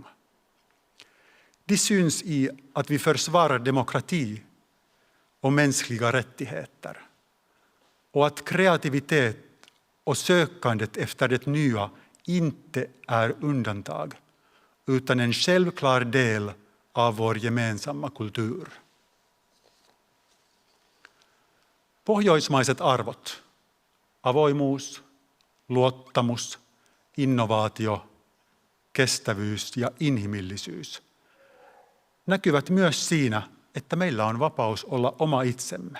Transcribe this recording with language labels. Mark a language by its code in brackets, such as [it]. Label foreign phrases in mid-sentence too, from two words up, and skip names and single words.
[sv] De syns i att vi försvarar demokrati och mänskliga rättigheter och att kreativitet och sökandet efter det nya inte är undantag utan en självklar del av vår gemensamma kultur. [fi] Pohjoismaiset arvot, avoimuus, luottamus, innovaatio, kestävyys ja inhimillisyys, näkyvät myös siinä, että meillä on vapaus olla oma itsemme.